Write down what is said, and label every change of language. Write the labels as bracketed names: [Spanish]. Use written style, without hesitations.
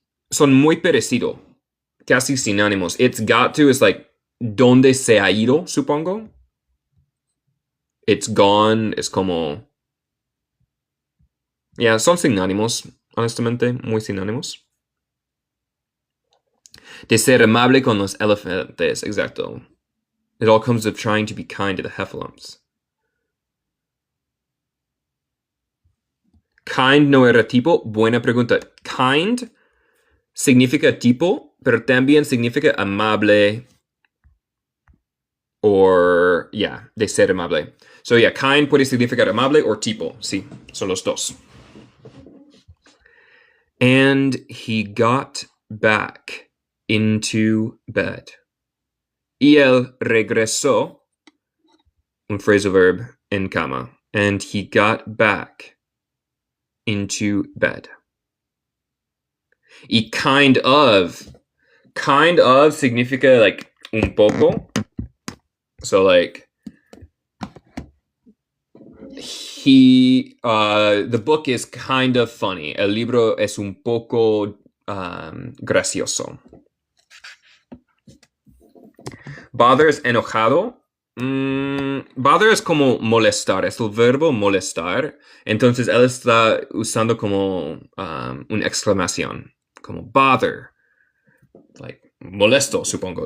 [Spanish] Son muy parecidos, casi sinónimos. [English] It's got to is like [Spanish] donde se ha ido, supongo. [English] It's gone [Spanish] es como... Yeah, son sinónimos, honestamente, muy sinónimos. De ser amable con los elefantes, exacto. [English] It all comes of trying to be kind to the heffalumps. [Spanish] Kind no era tipo. Buena pregunta. Kind significa tipo, pero también significa amable. Or, yeah, de ser amable. [English] So, yeah, [Spanish] kind puede significar amable or tipo. Sí, son los dos. [English] And he got back into bed. [Spanish] Y él regresó, un phrasal verb, en cama. [English] And he got back into bed. [Spanish] Y kind of significa like un poco. [English] So like the book is kind of funny. [Spanish] El libro es un poco gracioso. Bother es enojado. Bother es como molestar, es el verbo molestar. Entonces él está usando como una exclamación, como bother, like molesto, supongo.